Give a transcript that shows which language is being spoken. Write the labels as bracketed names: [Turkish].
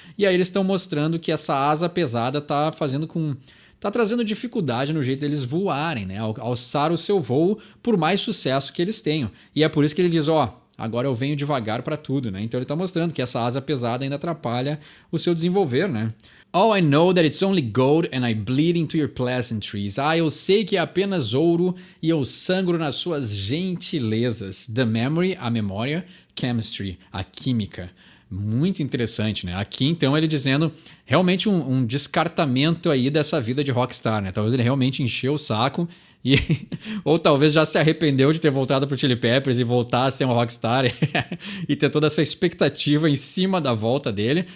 [Portuguese] E aí eles estão mostrando que essa asa pesada está trazendo dificuldade no jeito deles voarem, né? Alçar o seu voo por mais sucesso que eles tenham. E é por isso que ele diz, agora eu venho devagar para tudo, né? Então ele está mostrando que essa asa pesada ainda atrapalha o seu desenvolver, né? [English] All I know that it's only gold and I bleed into your pleasantries. [Portuguese] Eu sei que é apenas ouro e eu sangro nas suas gentilezas. [English] The memory, [Portuguese] a memória. Chemistry, a química. Muito interessante, né? Aqui, então, ele dizendo realmente um descartamento aí dessa vida de rockstar, né? Talvez ele realmente encheu o saco ou talvez já se arrependeu de ter voltado pro Chili Peppers e voltar a ser um rockstar e ter toda essa expectativa em cima da volta dele.